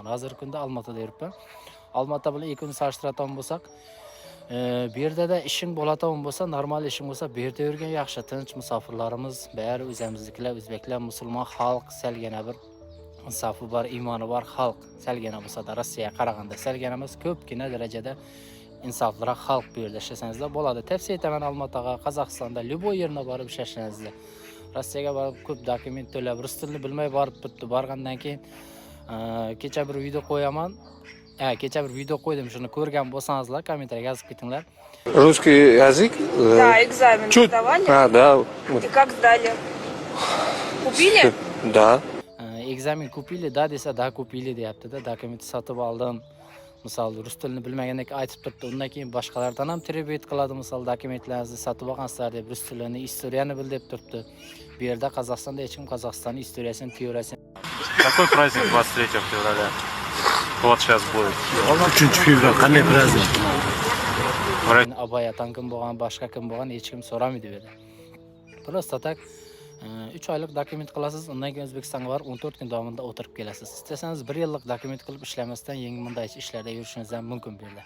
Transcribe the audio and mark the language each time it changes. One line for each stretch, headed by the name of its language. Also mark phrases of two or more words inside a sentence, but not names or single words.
Uzbek: Hozirgi kunda Olmaotada yuribman. Olmaota bilan ikkovini solishtiradigan bo'lsak, bu yerda ishing bo'ladigan bo'lsa, normal ishing bo'lsa, bu yerda yurgan yaxshi, tinch musofirlarimiz, bari o'zimiznikilar, o'zbeklar, musulmon xalq, salgina bir insofi bor, iymoni bor xalq, salgina bo'lsa-da Rossiyaga qaraganda salgina emas, ko'pgina darajada insofliroq xalq bu yerda ishlasangizlar bo'ladi. Tavsiya etaman Olmaotaga, Qozog'istonda любой yerga borib ishlashlaringizlar. Rossiyaga borib ko'p dokument to'lab, rus tilini bilmay borib bitdi. Borgandan keyin kecha bir video qo'yaman. Kecha bir video qo'ydim, shuni ko'rgan bo'lsangizlar, kommentariyaga yozib ketinglar.
Russian: Русский язык? Да, экзамен сдавали. Да. И как сдали? Купили? Да. Экзамен купили,
Uzbek: da desa
Russian: да купили
Uzbek: deyapti-da. Dokumenti sotib oldim. Misol rus tilini bilmagandek aytib turibdi. Undan keyin boshqalardan ham tribut qiladi, misol dokumentlaringizni sotib olgansizlar deb, rus tilini, istoriyani bil deb turibdi. Bu yerda Qozog'istonda hech kim Qozog'istonning istoriyasini, teoriyasini.
Russian: Какой праздник 23 февраля? Вот сейчас будет.
Uzbek: 3 fevral qanday праздник? Abaya kim bo'lgan, boshqa kim bo'lgan hech kim so'ramaydi bu yerda.
Russian: Просто так
Uzbek: 3 oylik dokument qilasiz, undan keyin O'zbekistonga borib 14 kun davomida o'tirib kelasiz. Istasangiz 1 yillik dokument qilib ishlamasdan yangi bunday ishlarda yurishingiz ham mumkin bu yerda.